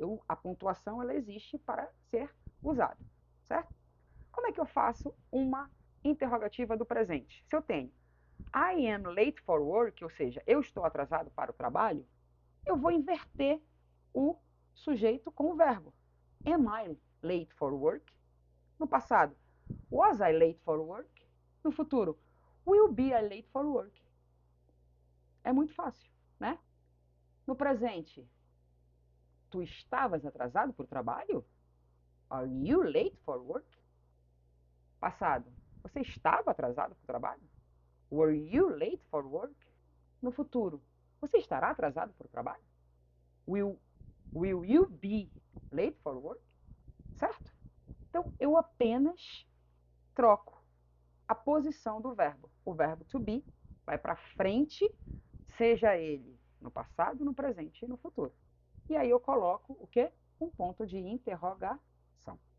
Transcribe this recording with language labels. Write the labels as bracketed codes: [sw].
[pt] A pontuação ela existe para ser usada, certo? Como é que eu faço uma interrogativa do presente? Se eu tenho [en] I am late for work, [pt] ou seja, eu estou atrasado para o trabalho, eu vou inverter o sujeito com o verbo. [en] Am I late for work? [pt] No passado, [en] was I late for work? [pt] No futuro, [en] will be I late for work? [pt] É muito fácil, né? No presente, tu estavas atrasado para o trabalho? [en] Are you late for work? [pt] Passado, você estava atrasado para o trabalho? [en] Were you late for work? [pt] No futuro, você estará atrasado para o trabalho? [en] Will you be late for work? [pt] Certo? Então, eu apenas troco a posição do verbo. O verbo to be vai para frente, seja ele no passado, no presente e no futuro. E aí eu coloco o quê? Um ponto de interrogação.